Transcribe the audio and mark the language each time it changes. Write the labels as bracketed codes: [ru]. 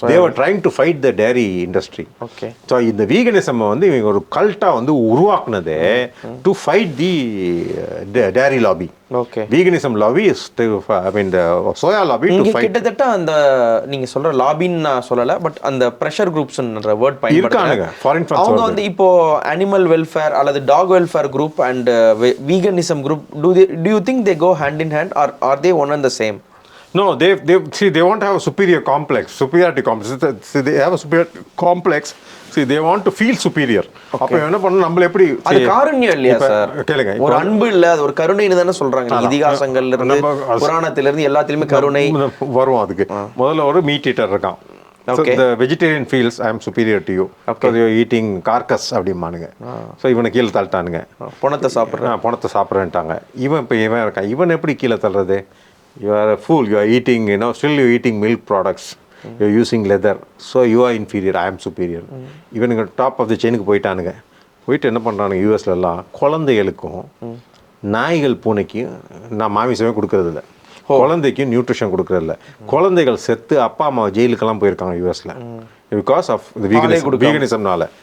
[ta] Thevar trying to fight the Deri industry. Okay. So இந்த veganism வந்து இவங்க ஒரு கல்ட்டாக வந்து உருவாக்குனது to fight the Deri lobby. Okay. Veganism lobby is I mean the soya lobby to fight. கிட்டத்தட்ட அந்த நீங்க சொல்ற லாபின்னு நான் சொல்லல, பட் அந்த பிரஷர் குரூப்ஸ்ன்ற வேர்ட் பயன்படுத்துறாங்க. அவங்க வந்து இப்போ அனிமல் வெல்ஃபேர் அல்லது talk welfare group and veganism group, [en] do you think they go hand in hand or are they one and the same? No, they want to have a superiority complex. See, they have a superiority complex. See, they want to feel superior. [ta] அப்ப என்ன பண்ணணும், நம்மள எப்படி அது காருண்யம் இல்லையா sir? கேளுங்க, ஒரு அன்பு இல்ல, அது ஒரு கருணைன்னு தானே சொல்றாங்க. இதிகாசங்கள்ல இருந்து புராணத்துல இருந்து எல்லாத்திலுமே கருணை வரும். அதுக்கு முதல்ல ஒரு மீட் ஈட்டர் இருக்கான். [en] So the vegetarian feels I am superior to you because you are eating carcass [ta] அப்படிமானுங்க. So இவனை கீழே தள்ளிட்டானுங்க, பணத்தை சாப்பிட்றேன்ட்டாங்க. இவன் இருக்கான், இவன் எப்படி கீழே தள்ளுறது? [en] You are a fool, you are eating, still you are eating milk products, you are using leather, so you are inferior, I am superior. [ta] இவனுங்க டாப் ஆஃப் த செயினுக்கு போயிட்டானுங்க. போயிட்டு என்ன பண்ணுறானுங்க, யூஎஸ்லலாம் குழந்தைகளுக்கும் நாய்கள் பூனைக்கும் நான் மாமிசமே கொடுக்கறதில்ல, குழந்தைக்கும் நியூட்ரிஷன் கொடுக்கறதில்ல. குழந்தைகள் செத்து அப்பா அம்மா ஜெயிலுக்கெல்லாம் போயிருக்காங்க யூஎஸில் பிகாஸ் ஆஃப் வீகனிசம்னால.